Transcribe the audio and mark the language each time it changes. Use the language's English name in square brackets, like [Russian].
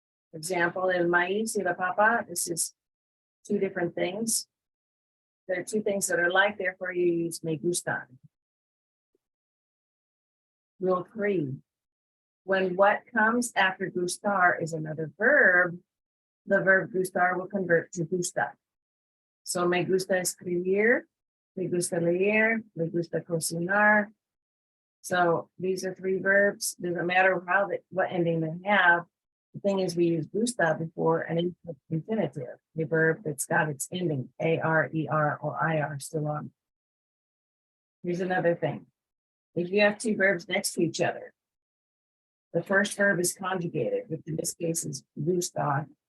[English] For example, [Spanish] el maíz y la papa, [English] this is two different things. There are two things that are like, therefore you use me gustan. Rule 3. When what comes after gustar is another verb, the verb gustar will convert to gusta. [Spanish] So me gusta escribir, me gusta leer, me gusta cocinar. [English] So these are three verbs. Doesn't matter what ending they have. The thing is, we use gusta before an infinitive, the verb that's got its ending, AR, ER, or IR still on. Here's another thing. If you have two verbs next to each other, the first verb is conjugated, which in this case is gustar.